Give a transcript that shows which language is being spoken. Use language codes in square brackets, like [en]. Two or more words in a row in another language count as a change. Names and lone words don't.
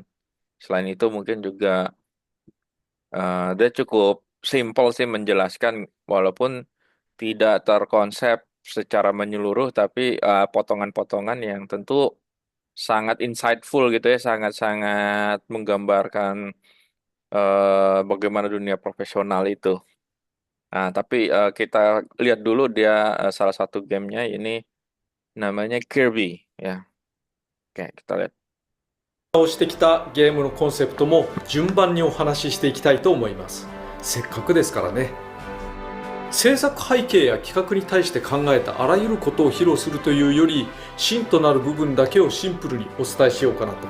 [id] Selain itu mungkin juga dia cukup simpel sih menjelaskan walaupun tidak terkonsep secara menyeluruh tapi potongan-potongan yang tentu sangat insightful gitu ya, sangat-sangat menggambarkan bagaimana dunia profesional itu. Nah, tapi kita lihat dulu dia salah satu gamenya ini namanya Kirby ya. Oke, kita lihat. [ja] をしてきたゲームのコンセプトも順番にお話ししていきたいと思います。せっかくですからね。制作背景や企画に対して考えたあらゆることを披露するというより、芯となる部分だけをシンプルにお伝えしようかなと。